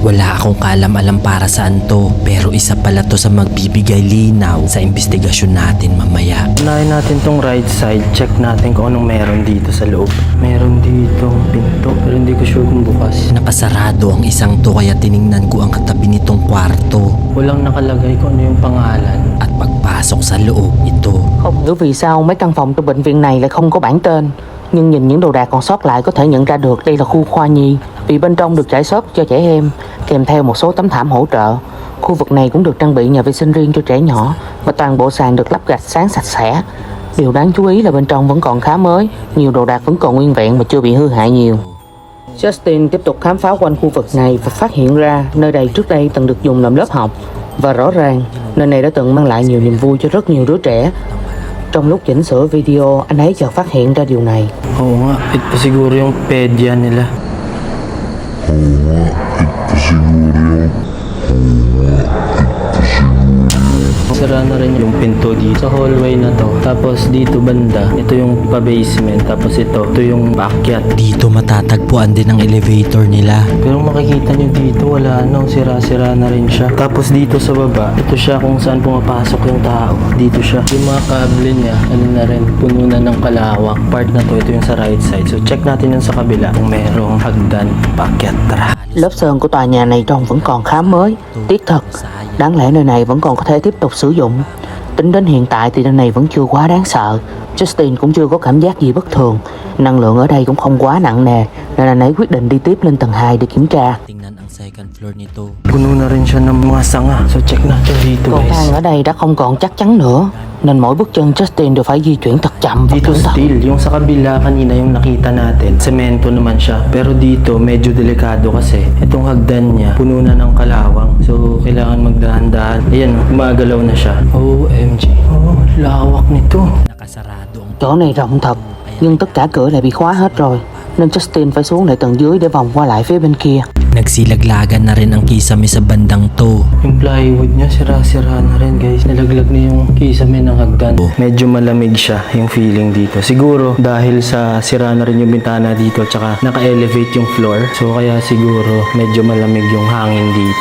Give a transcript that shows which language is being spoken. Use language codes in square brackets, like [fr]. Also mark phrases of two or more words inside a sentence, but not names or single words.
[tl] Wala akong kaalam-alam para saan to. Pero isa pala to sa magbibigay linaw sa investigasyon natin mamaya. Unahin natin tong [en] right side. [tl] Check natin kung anong meron dito sa loob. Meron dito pinto. Pero hindi ko sure kung bukas. Nakasarado ang isang to kaya tiningnan ko ang katabi nitong kwarto. Walang nakalagay kung ano yung pangalan. At pagpasok sa loob ito, [vi] Không hiểu vì sao mấy căn phòng trong bệnh viện này lại không có bảng tên. Nhưng nhìn những đồ đạc còn sót lại có thể nhận ra được đây là khu khoa nhi. Vì bên trong được trải xốp cho trẻ em, kèm theo một số tấm thảm hỗ trợ. Khu vực này cũng được trang bị nhà vệ sinh riêng cho trẻ nhỏ và toàn bộ sàn được lắp gạch sáng sạch sẽ. Điều đáng chú ý là bên trong vẫn còn khá mới, nhiều đồ đạc vẫn còn nguyên vẹn và chưa bị hư hại nhiều. Justin tiếp tục khám phá quanh khu vực này và phát hiện ra nơi đây trước đây từng được dùng làm lớp học. Và rõ ràng, nơi này đã từng mang lại nhiều niềm vui cho rất nhiều đứa trẻ. Trong lúc chỉnh sửa video, anh ấy chợt phát hiện ra điều này. [tl] Oo nga, ito siguro yung pedya nila. Sira na rin yung pinto dito sa hallway na to. Tapos dito banda, ito yung pa-basement. Tapos ito yung paakyat. dito matatagpuan din ang elevator nila. Pero makikita nyo dito, wala nang sira-sira na rin siya. Tapos dito sa baba, ito siya kung saan pumapasok yung tao. Dito siya. Yung mga kable niya, ano na rin, puno na ng kalawak. Part na to, ito yung sa [en] right side. [tl] So check natin yung sa kabila kung merong hagdan, paakyat. Tara. [vi] Lớp sơn của tòa nhà này trông vẫn còn khá mới, tiếc thật. Đáng lẽ nơi này vẫn còn có thể tiếp tục sử dụng. Tính đến hiện tại thì nơi này vẫn chưa quá đáng sợ. Justin cũng chưa có cảm giác gì bất thường. Năng lượng ở đây cũng không quá nặng nề, nên anh ấy quyết định đi tiếp lên tầng 2 để kiểm tra. [tl] Tingnan ang [en] second floor [tl] nito. Puno na rin siya ng mga sanga. So check natin dito [vi] Cầu [tl] guys. [vi] thang ở đây đã không còn chắc chắn nữa, nên mỗi bước chân Justin đều phải di chuyển thật chậm và [tl] Dito [vi] cẩn thận. [tl] steel, yung sa kabila kanina yung nakita natin, semento naman siya. Pero dito medyo delikado kasi itong hagdan niya puno na ng kalawang. So kailangan magdahan-dahan. Ayan, gumagalaw na siya. OMG. Oh, lawak nito. Nakasarado ang [vi] Chỗ này rộng thật, nhưng tất cả cửa lại bị khóa hết rồi, nên Justin phải xuống lại tầng dưới để vòng qua lại phía bên kia. [tl] nagsilaglagan na rin ang kisame sa bandang to. Yung plywood niya sira-sira na rin guys. Nalaglag na yung kisame ng hagdan. Medyo malamig siya yung feeling dito. Siguro dahil sa sira na rin yung bintana dito tsaka naka-elevate yung floor. So kaya siguro medyo malamig yung hangin dito.